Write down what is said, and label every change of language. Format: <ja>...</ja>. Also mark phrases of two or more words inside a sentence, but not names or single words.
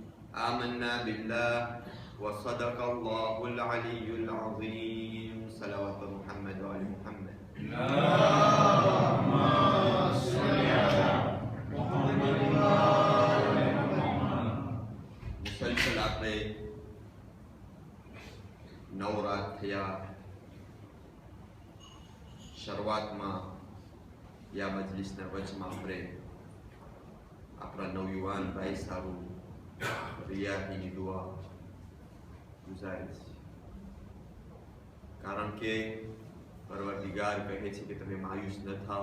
<ar>آمنا بالله وصدق الله العلي العظيم. صلوات محمد وآل محمد. اللهم صل على محمد وآل محمد.</ar> <gu>مسلسل આપણે નવરાત થયા. શરૂઆતમાં या મજલિસના વચમાં આપણે આપણા નવયુવાન ભાઈ સારું રિયાહીની દુઆ ગુજારી છે, કારણ કે પરવરદિગાર કહે છે કે તમે માયુસ ન થાઓ.</gu>